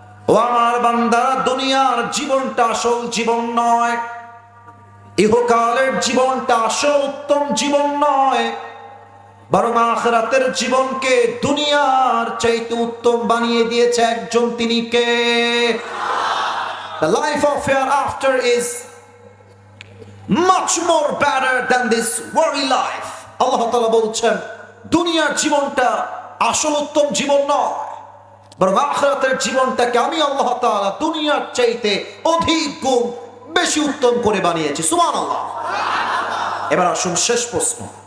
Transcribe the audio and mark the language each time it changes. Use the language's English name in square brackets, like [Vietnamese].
[Bangla] ও আমার বান্দা, দুনিয়ার জীবনটা আসল জীবন নয়, ইহকালের জীবনটা আসল উত্তম জীবন নয়, বরং আখিরাতের জীবনকে দুনিয়ার চাইতে উত্তম বানিয়ে দিয়েছে একজন, তিনি কে? [English] The life of hereafter is much more better than this worldly life. [Bangla] আল্লাহ তাআলা বলছেন, দুনিয়ার জীবনটা আসল উত্তম জীবন নয়, বরং আখিরাতের জীবনটাকে আমি আল্লাহ তাআলা দুনিয়ার চাইতে অধিক গুণ বেশি উত্তম করে বানিয়েছি। সুবহানাল্লাহ। এবার আসুন শেষ প্রশ্ন।